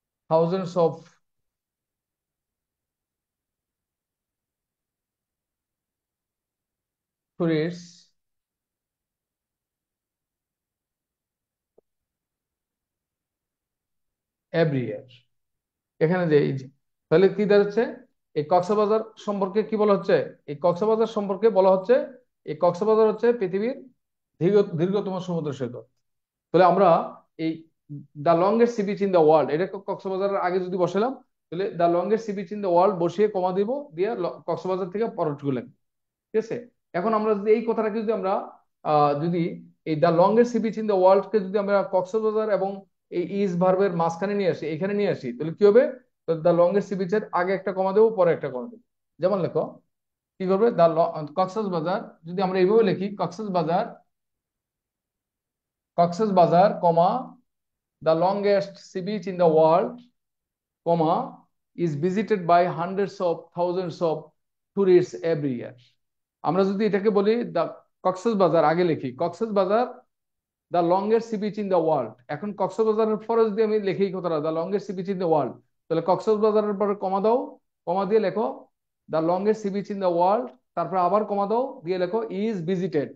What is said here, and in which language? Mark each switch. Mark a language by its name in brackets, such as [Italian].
[English] thousands of tourists every year। [Bangla] এখানে যে এই যে তাহলে কি দাঁড়াচ্ছে, এই কক্সবাজার সম্পর্কে কি বলা হচ্ছে, এই কক্সবাজার সম্পর্কে বলা হচ্ছে এই কক্সবাজার হচ্ছে পৃথিবীর দীর্ঘতম সমুদ্র সৈকত। তাহলে আমরা এই [English] the longest sea beach in the world, [Bangla] এটা কক্সবাজারের আগে যদি বসালাম, তাহলে the longest sea beach in the world বসিয়ে কমা দিব, দিয়ে কক্সবাজার থেকে পরবর্তী লিখব। ঠিক আছে, এখন আমরা যদি এই কথাটাকে যদি আমরা যদি এই [English] the longest sea beach in the world [Bangla] কে যদি আমরা কক্সবাজার এবং এই ইজ ভার্বের মাঝখানে নিয়ে আসি, এখানে নিয়ে আসি, তাহলে কি হবে, দ্য লংগেস্ট সি বিচের আগে একটা কমা দেবো, পরে একটা কমা দেবো। যেমন লেখো কি করবে, দ্য কক্সবাজার, যদি আমরা এইভাবে লিখি কক্সবাজার, কক্সবাজার কমা [English] the longest sea beach in the world, comma, is visited by hundreds of thousands of tourists every year। [Bangla] আমরা যদি এটাকে বলি দা কক্সবাজার, আগে লিখি Cox's Bazar [English] the longest sea beach in the world, [Bangla] এখন কক্সবাজারের পরে যদি আমি লিখি কথাটা the longest sea beach in the world, তাহলে কক্সবাজারের পরে কমা দাও, কমা দিয়ে লেখো the longest sea beach in the world, তারপরে আবার কমা দাও দিয়ে লেখো [English] Is visited.